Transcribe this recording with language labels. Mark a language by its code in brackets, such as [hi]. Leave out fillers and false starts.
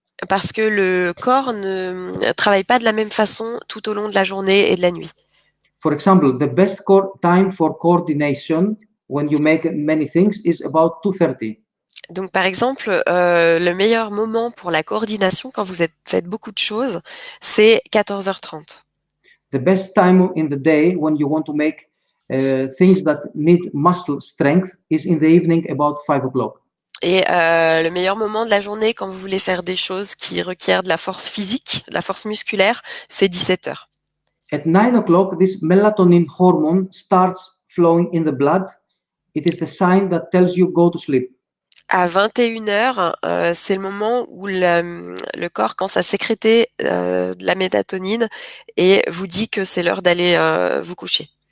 [fr] Parce que le corps ne travaille pas de la même façon tout au long de la journée et de la nuit. [en] For example, the best time for coordination when you make many things is about 2:30. [fr] Donc, par exemple, le meilleur moment pour la coordination quand vous faites beaucoup de choses, c'est 14h30. [en] The best time in the day when you want to make things that need muscle strength is in the evening about 5 o'clock. [fr] Et le meilleur moment de la journée quand vous voulez faire des choses qui requièrent de la force physique, de la force musculaire, c'est 17h. [en] At 9 o'clock, this melatonin hormone starts flowing in the blood. It is the sign that tells you go to sleep. [fr] À 21h, c'est le moment où le corps commence à sécréter de la mélatonine et vous dit que c'est l'heure d'aller vous coucher.